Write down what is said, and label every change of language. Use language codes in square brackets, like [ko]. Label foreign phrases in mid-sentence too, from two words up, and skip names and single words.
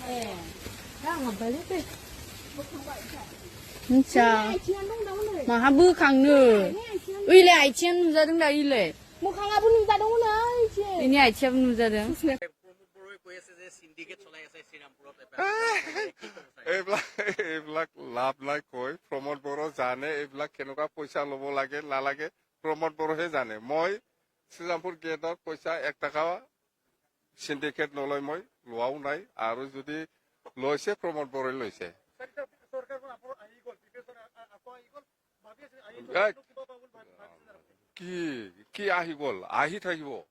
[brx] मिथिया माहा बोखांनो ओइलाय आइथिं नुजादों दा इलाय मोखाङाबो नुजादोंमोन इनि आइथिंआबो नुजादों [as] এইবিলাক লাভ নাই কৈ প্ৰমোদ বড়ো জানে এইবিলাক কেনেকুৱা পইচা ল'ব লাগে নালাগে প্ৰমোদ বড়োহে জানে মই শ্ৰীৰামপুৰ গেটত পইচা 1 টকা সিন্ডিকেট নলয় মই লোৱাও নাই আৰু যদি লৈছে প্ৰমোদ বড়োই লৈছে কি আহি গ'ল আহি থাকিব